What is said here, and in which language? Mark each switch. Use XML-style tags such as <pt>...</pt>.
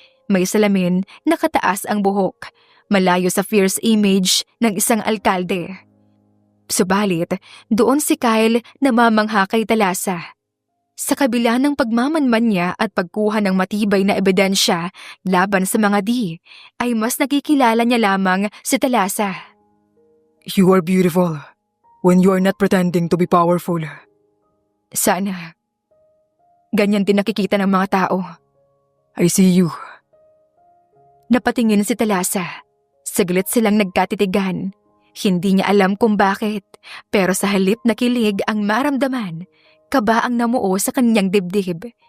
<tl>May salamin, nakataas ang buhok, malayo sa</tl> <en>fierce image</en> <tl>ng isang alkalde. Subalit, doon si Kyle namamangha kay Talasa. Sa kabila ng pagmamanman niya at pagkuha ng matibay na ebidensya laban sa mga di, ay mas nakikilala niya lamang si Talasa.</tl> <en>You are beautiful when you are not pretending to be powerful.</en> <tl>Sana. Ganyan din nakikita ng mga tao.</tl> <en>I see you.</en> <tl>Napatingin si Talasa. Saglit silang nagkatitigan. Hindi niya alam kung bakit, pero sa halip na kilig ang maramdaman, kaba ang namuo sa kanyang dibdib.</tl>